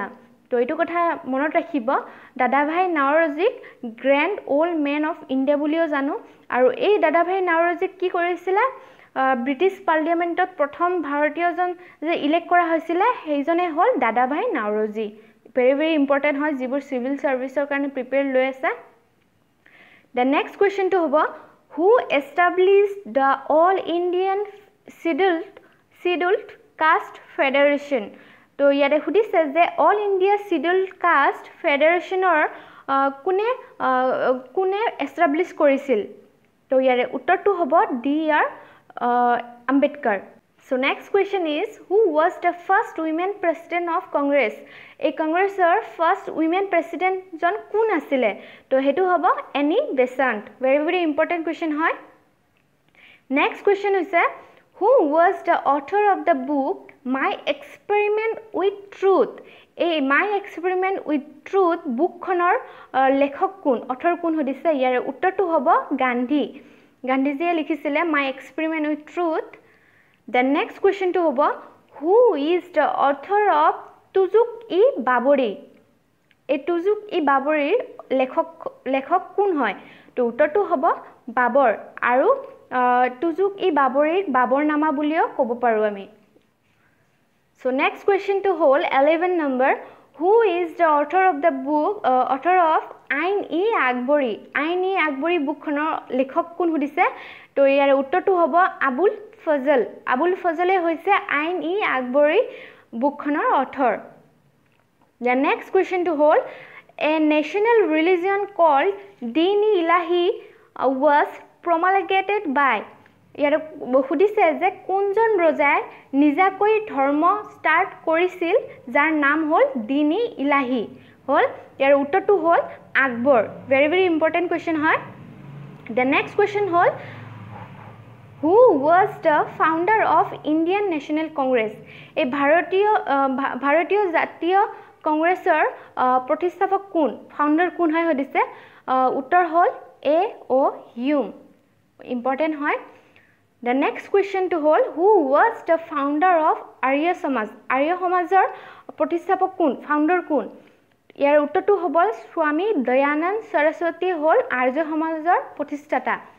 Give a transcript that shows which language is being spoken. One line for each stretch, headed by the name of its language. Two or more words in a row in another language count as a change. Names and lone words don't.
Assamese: তো এইটো কথা মনত ৰাখিব, দাদাভাই নাওৰোজীক
English: Grand Old Man of India
Assamese: বুলিও জানো. আৰু এই দাদাভাই নাওৰোজীক কি কৰিছিলে? ব্ৰিটিছ পাৰ্লিমেণ্টত প্ৰথম ভাৰতীয়জন যে ইলেক্ট কৰা হৈছিলে সেইজনে হ'ল দাদাভাই নাওৰোজী.
English: very important
Assamese: হয় যিবোৰ চিভিল ছাৰ্ভিচৰ কাৰণে প্ৰিপেয়াৰ লৈ আছে.
English: The next question to হ'ব, who established the All Indian Scheduled Caste Federation?
Assamese: তো ইয়াতে সুধিছে যে অল ইণ্ডিয়া শিডিউল্ড কাষ্ট ফেডাৰেশ্যনৰ কোনে এষ্টাব্লিছ কৰিছিল? তো ইয়াৰে উত্তৰটো হ'ব D.R. আম্বেদকাৰ.
English: So next question is, who was the first women president of Congress?
Assamese: এই কংগ্ৰেছৰ
English: first women president
Assamese: কোন আছিলে? তো হেতু হ'ব এনি বেচাণ্ট.
English: very important question হয়. Next question হৈছে, who was the author of the book My Experiment with Truth?
Assamese: এই My Experiment with Truth বুকখনৰ লেখক কোন, অথৰ কোন সুধিছে? ইয়াৰে উত্তৰটো হ'ব গান্ধীজীয়ে লিখিছিলে My Experiment with Truth.
English: The next question to হ'ব, who is the author of তুজুক-ই-বাবৰী?
Assamese: এই তুজুক-ই-বাবৰীৰ লেখক কোন হয়? তো উত্তৰটো হ'ব বাবৰ. আৰু তুজুক-ই-বাবৰীক বাবৰনামা বুলিও ক'ব পাৰো আমি.
English: So next question to hold, 11 number, who is the author of the book author of Ain-i-Akbari?
Assamese: Ain-i-Akbari বুকখনৰ লেখক কোন সুধিছে? তো ইয়াৰ উত্তৰটো হ'ব আবুল ফজলে হৈছে Ain-i-Akbari বুকখনৰ অথৰ.
English: The next question to hold, a national religion called Din-i-Ilahi was promulgated by?
Assamese: ইয়াৰে সুধিছে যে কোনজন ৰজাই নিজাকৈ ধৰ্ম ষ্টাৰ্ট কৰিছিল যাৰ নাম হ'ল দিন-ই-ইলাহি? হল ইয়াৰ উত্তৰটো হল আকবৰ
English: very important question হয় the next question হল who was the founder of Indian National Congress
Assamese: এই ভাৰতীয় জাতীয় কংগ্ৰেছৰ প্ৰতিষ্ঠাপক কোন ফাউন্ডাৰ কোন হয় হদিছে উত্তৰ হল এ ও হিউম important হয়
English: the next question to hol who was the founder of
Assamese: Arya Samajৰ প্ৰতিষ্ঠাপক কোন ফাউন্ডাৰ কোন ইয়াৰ উত্তৰটো হ'ব স্বামী দয়ানন্দ সৰস্বতী হল আৰ্য সমাজৰ প্ৰতিষ্ঠাতা